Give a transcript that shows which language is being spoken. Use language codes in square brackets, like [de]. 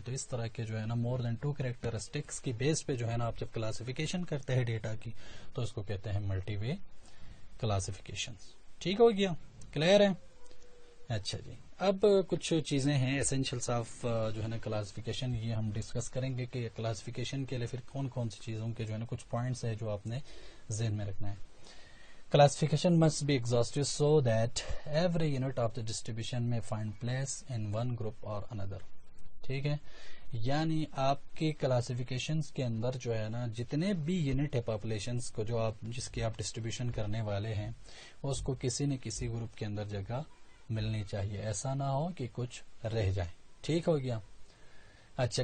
[ur] تو اس طرح کے جو ہے نا مور دین 2 کریکٹرسٹکس کی بیس پہ جو ہے نا آپ جب کلاسیفیکیشن کرتے ہیں ڈیٹا کی تو اس کو کہتے ہیں ملٹی وے کلاسیفیکیشن. ٹھیک ہو گیا. کلیئر ہے. اچھا جی. اب کچھ چیزیں ہیں ایسینشلس آف جو ہے نا کلاسیفیکیشن، یہ ہم ڈسکس کریں گے کہ کلاسیفیکیشن کے لیے پھر کون کون سی چیزوں کے جو ہے نا کچھ پوائنٹس ہیں جو آپ نے ذہن میں رکھنا ہے. [en] Classification must be exhaustive so that every unit of the distribution may find place in one group or another. [ur] ٹھیک ہے. یعنی آپ کی کلاسیفیکیشنز کے اندر جو ہے نا جتنے بھی یونٹ ہے پاپولیشنز کو جو آپ جس کی آپ ڈسٹریبیوشن کرنے والے ہیں اس کو کسی نہ کسی گروپ کے اندر جگہ ملنی چاہیے، ایسا نہ ہو کہ کچھ رہ جائے. ٹھیک ہو گیا. اچھا.